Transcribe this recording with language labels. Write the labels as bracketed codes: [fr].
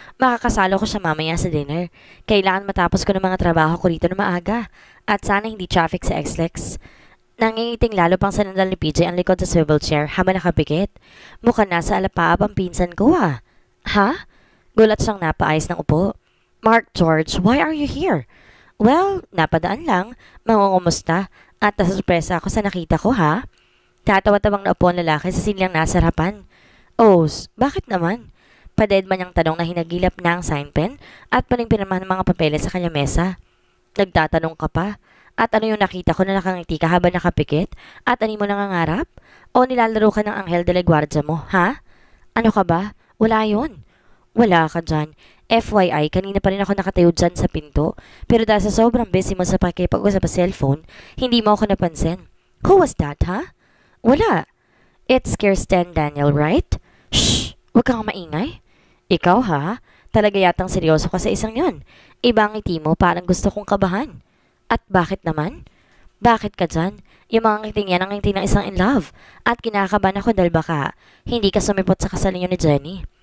[tl] Makakasalo ko siya mamaya sa dinner. Kailangan matapos ko ng mga trabaho ko rito na maaga. At sana hindi traffic sa XLEX. Nangingiting lalo pang sanandal ni PJ ang likod sa swivel chair habang nakapikit. Mukhang nasa alapaap ang pinsan ko Ha? Gulat siyang napaayos ng upo. [en] Mark George, why are you here? [tl] Well, napadaan lang. Mangungumusta. At nasurpresa ako sa nakita ko Tatawa-tawang na upo ang lalaki sa silyang nasa harapan. Oh, bakit naman? Paded man niyang tanong na hinagilap na ang sign pen at paling pinamahan ng mga papeles sa kanya mesa. Nagtatanong ka pa? At ano yung nakita ko na nakangiti ka habang nakapikit? At ano mo nangangarap? O nilalaro ka ng Anghel de la Guardia mo, Ano ka ba? Wala yun. Wala ka dyan. FYI, kanina pa rin ako nakatayo dyan sa pinto. Pero dahil sa sobrang busy mo sa pakipag-usap sa cellphone, hindi mo ako napansin. [en] Who was that, [tl] Wala. [en] It's Kirsten Daniel, right? [tl] Shh! Huwag kang maingay. Ikaw, Talaga yatang seryoso ka sa isang yon. Ibang ngiti mo parang gusto kong kabahan. At bakit naman? Bakit ka dyan? Yung mga ngiting yan ang ngiti ng isang in love. At kinakabahan ako dahil baka hindi ka sumipot sa kasal niyo ni Jenny.